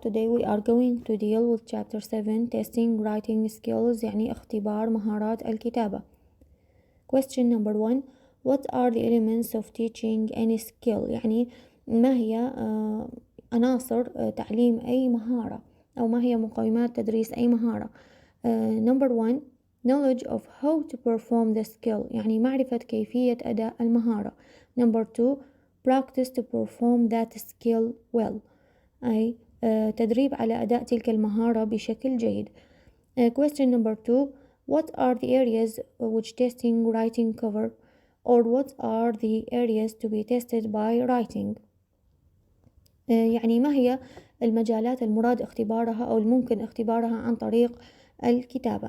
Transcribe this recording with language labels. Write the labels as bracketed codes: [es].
[en] Today we are going to deal with chapter 7 testing writing skills [ar] يعني اختبار مهارات الكتابة. [en] Question number 1. What are the elements of teaching any skill؟ [ar] يعني ما هي عناصر تعليم أي مهارة، أو ما هي مقومات تدريس أي مهارة. [en] Number 1. Knowledge of how to perform the skill [ar] يعني معرفة كيفية أداء المهارة. [en] Number 2. Practice to perform that skill well [ar] أي تدريب على أداء تلك المهارة بشكل جيد. [en] Question number 2. What are the areas which testing writing cover, or what are the areas to be tested by writing؟ [ar] يعني ما هي المجالات المراد اختبارها أو الممكن اختبارها عن طريق الكتابة.